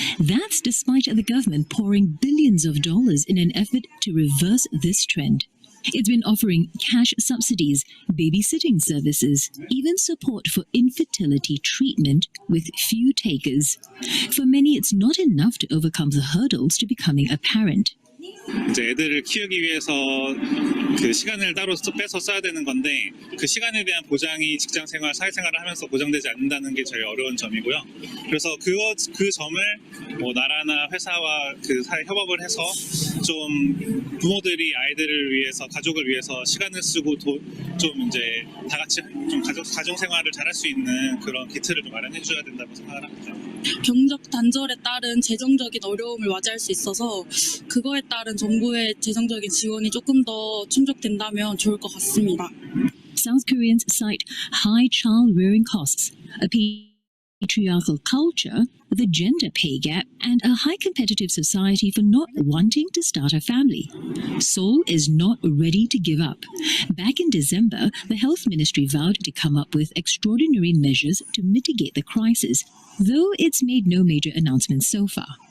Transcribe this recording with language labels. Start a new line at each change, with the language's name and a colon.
English: That's despite the government pouring billions of dollars in an effort to reverse this trend. It's been offering cash subsidies, babysitting services, even support for infertility treatment with few takers. For many, it's not enough to overcome the hurdles to becoming a parent.
Korean: 이제 애들을 키우기 위해서 그 시간을 따로 빼서 써야 되는 건데 그 시간에 대한 보장이 직장 생활, 사회생활을 하면서 보장되지 않는다는 게 제일 어려운 점이고요. 그래서 그 점을 뭐 나라나 회사와 그 사회 협업을 해서 좀 부모들이 아이들을 위해서 가족을 위해서 시간을 쓰고 좀 이제 다 같이 좀 가정 생활을 잘할 수 있는 그런 기틀을 좀 마련해 줘야 된다고 생각을 합니다. 경적 단절에 따른 재정적인 어려움을 맞이할 수 있어서 그거에 따른 정부의 재정적인 지원이 조금 더 충족된다면 좋을 것 같습니다.
English: South Koreans cite high child rearing costs, a patriarchal culture, the gender pay gap, and a high competitive society for not wanting to start a family. Seoul is not ready to give up. Back in December, the health ministry vowed to come up with extraordinary measures to mitigate the crisis, though it's made no major announcements so far.